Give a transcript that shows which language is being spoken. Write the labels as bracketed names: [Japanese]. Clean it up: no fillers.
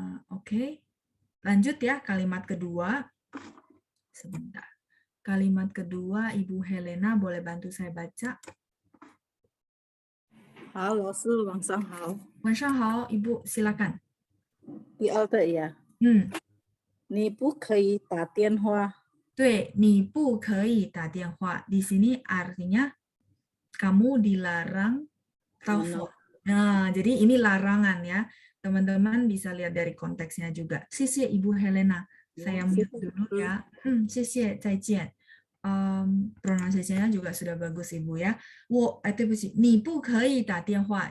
[Indonesian] Oke. Lanjut ya, kalimat kedua. Sebentar. Kalimat kedua, Ibu Helena boleh bantu saya baca? [Chinese] 好，老师晚上好。晚上好, [Indonesian] Ibu silakan. [Chinese] 第二个呀，你不可以打电话。对，你不可以打电话. [Indonesian] Di sini artinya kamu dilarang telepon. Nah, jadi ini larangan ya. Teman-teman bisa lihat dari konteksnya juga. [Chinese] 谢谢 Ibu Helena. [Indonesian] Saya mute dulu ya. [Chinese] 谢谢，再见. [Indonesian] Pronunciation-nya juga sudah bagus Ibu ya. [Chinese] 对不起，你不可以打电话.